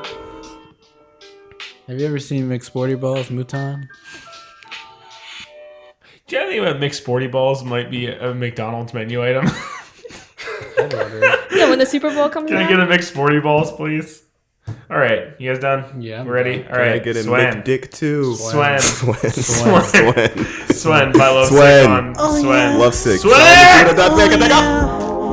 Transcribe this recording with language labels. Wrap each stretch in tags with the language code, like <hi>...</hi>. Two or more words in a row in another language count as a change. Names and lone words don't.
<en>Have you ever seen Mixed Sporty Balls, Mouton? Do you think about mixed sporty balls might be a McDonald's menu item? I'd order it. Yeah, when the Super Bowl comes Can I around. get a mixed sporty balls, please? All right, you guys done? Yeah, I'm We're ready? done. All Can right, I get a Swen. Dick too? Swen. Swen. Swen. Swen. Swen by Lovesick Swen. on Swen. Lovesick. Swen! Solomonjupiter.bandcamp.com.</en>